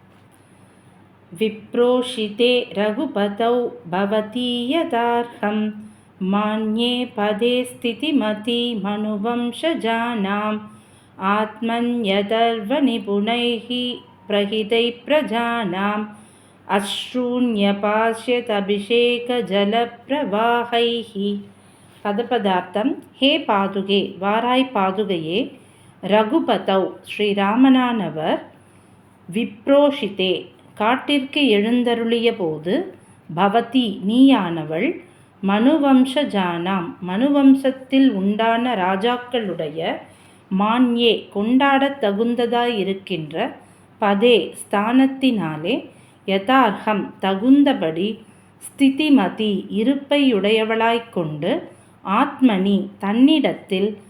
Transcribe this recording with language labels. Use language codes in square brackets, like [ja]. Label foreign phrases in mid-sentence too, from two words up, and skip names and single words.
[sa] विप्रोषिते रघुपतौ भवति यदार्हं मान्ये पदे स्थितिमति मनुवंशजानाम् आत्मन्यदर्वनिपुणैः प्रहितैः प्रजानाम् अश्रून्यपाश्यदभिषेकजलप्रवाहैः. [ta] பதப்பதார்த்தம். [sa] हे पादुके, [ta] வாராய் பாதுகையே, ரகுபதௌ ஸ்ரீராமனானவர், விப்ரோஷிதே காட்டிற்கு எழுந்தருளிய போது, பவதி நீயானவள், மனுவம்சஜானாம் மனுவம்சத்தில் உண்டான ராஜாக்களுடைய, மான்யே கொண்டாடத் தகுந்ததாயிருக்கின்ற, பதே ஸ்தானத்தினாலே, யதார்ஹம் தகுந்தபடி, ஸ்திதிமதி இருப்பையுடையவளாய்க்கொண்டு, ஆத்மனி தன்னிடத்தில்,